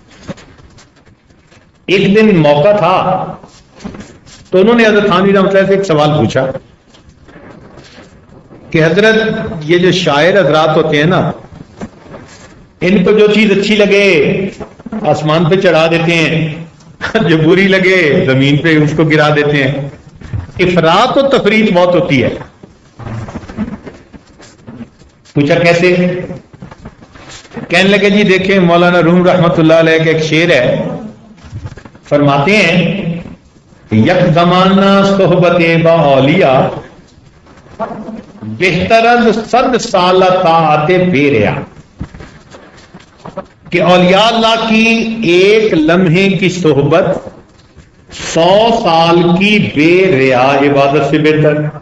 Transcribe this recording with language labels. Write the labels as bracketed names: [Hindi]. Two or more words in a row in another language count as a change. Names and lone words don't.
[Urdu] ایک دن موقع تھا تو انہوں نے حضرت تھانوی رحمۃ اللہ سے ایک سوال پوچھا کہ حضرت یہ جو شاعر حضرات ہوتے ہیں نا، ان کو جو چیز اچھی لگے آسمان پہ چڑھا دیتے ہیں، جو بری لگے زمین پہ اس کو گرا دیتے ہیں. افراط و تفریط بہت ہوتی ہے. پوچھا کیسے؟ کہنے لگے جی دیکھیں مولانا روم رحمت اللہ علیہ کا ایک شعر ہے، فرماتے ہیں [Persian] یک زمانہ صحبت با اولیاء بہتر از 100 سالہ طاعت بے ریا. [Urdu] کہ اولیاء اللہ کی ایک لمحے کی صحبت 100 سال کی بے ریا عبادت سے بہتر.